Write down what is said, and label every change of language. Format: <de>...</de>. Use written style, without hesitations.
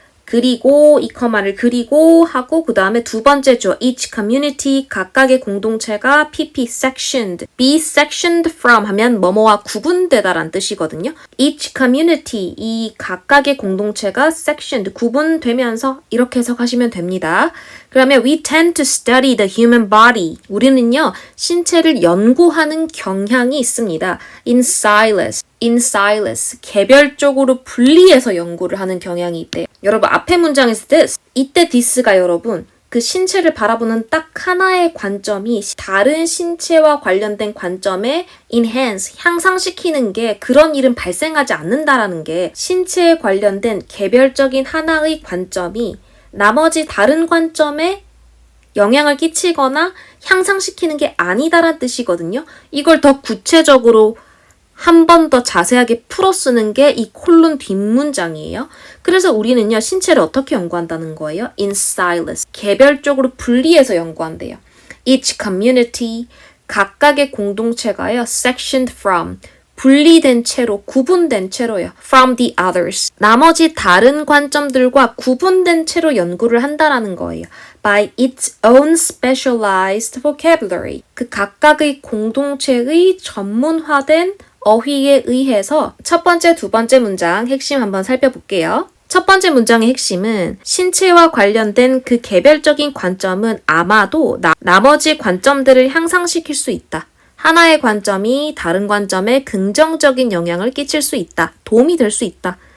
<ko>그리고 이 커마를 그리고 하고 그 다음에 두 번째 주어</ko> <en>each community</en> <ko>각각의 공동체가 pp sectioned,</ko> <en>be sectioned from</en> <ko>하면 뭐뭐와 구분되다란 뜻이거든요.</ko> <en>each community</en> <ko>이 각각의 공동체가 sectioned 구분되면서 이렇게 해석하시면 됩니다.</ko> <en>그러면 we tend to study the human body.</en> <ko>우리는요 신체를 연구하는 경향이 있습니다.</ko> <en>in silence</en> <ko>개별적으로 분리해서 연구를 하는 경향이 있대요. 여러분 앞에 문장에서 this 이때 this가 여러분 그 신체를 바라보는 딱 하나의 관점이 다른 신체와 관련된 관점에 enhance 향상시키는 게 그런 일은 발생하지 않는다라는 게 신체에 관련된 개별적인 하나의 관점이 나머지 다른 관점에 영향을 끼치거나 향상시키는 게 아니다라는 뜻이거든요. 이걸 더 구체적으로 한 번 더 자세하게 풀어 쓰는 게 이 콜론 뒷문장이에요. 그래서 우리는요, 신체를 어떻게 연구한다는 거예요?</ko> <en>In silence.</en> <ko>개별적으로 분리해서 연구한대요.</ko> <en>Each community,</en> <ko>각각의 공동체가요,</ko> <en>sectioned from,</en> <ko>분리된 채로, 구분된 채로요.</ko> <en>From the others.</en> <ko>나머지 다른 관점들과 구분된 채로 연구를 한다라는 거예요.</ko> <en>By its own specialized vocabulary.</en> <ko>그 각각의 공동체의 전문화된 어휘에 의해서 첫 번째, 두 번째 문장 핵심 한번 살펴볼게요. 첫 번째 문장의 핵심은 신체와 관련된 그 개별적인 관점은 아마도 나머지 관점들을 향상시킬 수 있다. 하나의 관점이 다른 관점에 긍정적인 영향을 끼칠 수 있다. 도움이 될 수 있다.</ko>